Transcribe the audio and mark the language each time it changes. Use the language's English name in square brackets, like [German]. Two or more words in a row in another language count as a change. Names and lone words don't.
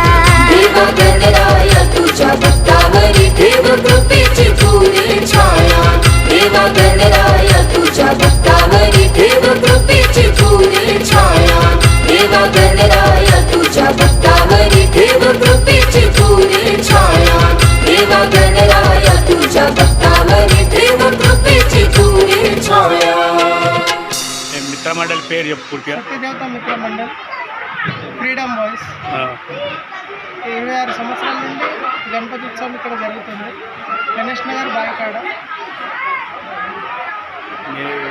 [Marathi] देवा गणराया तुझ्या भक्तावरी ठेव कृपेची तू रे छाया देवा गणराया तुझ्या भक्तावरी ठेव कृपेची तू रे छाया देवा गणराया तुझ्या भक्तावरी ठेव कृपेची तू रे छाया देवा गणराया तुझ्या भक्तावरी ठेव कृपेची तू रे छाया [Telugu] మిత్రమండలి పేరు చెప్పు పూర్తిగా సత్యదేవత మిత్ర మండల్ ఫ్రీడమ్ వాయిస్ ఆ, 26 సంవత్సరాల నుండి గణపతి ఉత్సవం ఇక్కడ జరుగుతుంది గణేష్ నగర్ బాయకాడ మీ-